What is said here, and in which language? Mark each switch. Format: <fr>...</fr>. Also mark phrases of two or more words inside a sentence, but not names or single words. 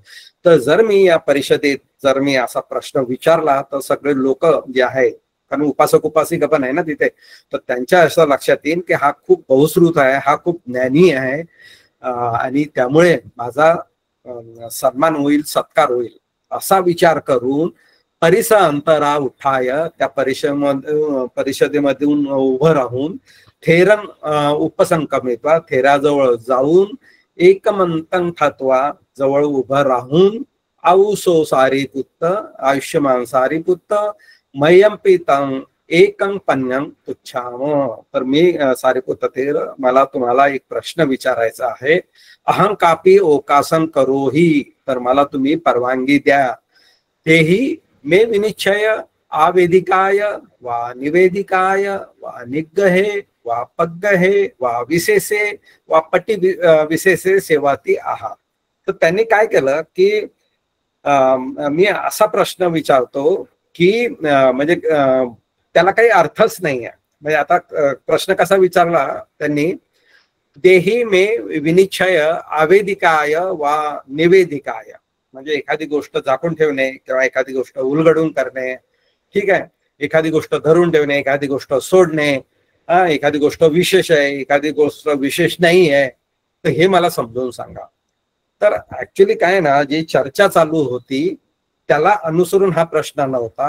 <mr>तर जर मी या परिषदेत जर मी असा प्रश्न विचारला तर सगळे लोक जे आहे, कारण उपासक उपासिका पण आहे ना तिथे, तर त्यांच्या असं लक्षात येईल की हा खूप बहुश्रुत आहे, हा खूप ज्ञानी आहे आणि त्यामुळे माझा सन्मान होईल, सत्कार होईल, असा विचार करून</mr> <pi>परिस अंतरा उठाय,</pi> <mr>त्या परिषदेमधून उभं राहून</mr> <pi>थेरन उपसंकमित्वा,</pi> <mr>थेराजवळ जाऊन</mr> <pi>एकमंतं ठात्वा,</pi> <mr>जवळ उभं राहून</mr> <pi>आऊसो सारिपुत्त,</pi> <mr>आयुष्यमान सारिपुत्त,</mr> <pi>मय्यम पितं एकं पन्यं तुच्छाम,</pi> <mr>तर मी सारिपुत्त थेर, मला तुम्हाला एक प्रश्न विचारायचा आहे.</mr> <pi>अहं कापी ओकासन करोही,</pi> <mr>तर मला तुम्ही परवानगी द्या.</mr> <pi>तेही मे विनिश्चय आवेदिकाय वा निवेदिकाय वा निग्गहे वा पग्गहे वा विशेषे वा पटी विशेषे सेवाती आहा.</pi> <mr>तर त्यांनी काय केलं की मी असा प्रश्न विचारतो की म्हणजे त्याला काही अर्थच नाही आहे. म्हणजे आता प्रश्न कसा विचारला त्यांनी,</mr> <pi>देही मे विनिश्चय आवेदिकाय वा निवेदिकाय,</pi> <mr>म्हणजे एखादी गोष्ट झाकून ठेवणे किंवा एखादी गोष्ट उलगडून करणे, ठीक आहे, एखादी गोष्ट धरून ठेवणे, एखादी गोष्ट सोडणे, एखादी गोष्ट विशेष आहे, एखादी गोष्ट विशेष नाही आहे, तर हे मला समजावून सांगा. तर ऍक्च्युली काय ना, जी चर्चा चालू होती त्याला अनुसरून हा प्रश्न नव्हता.</mr>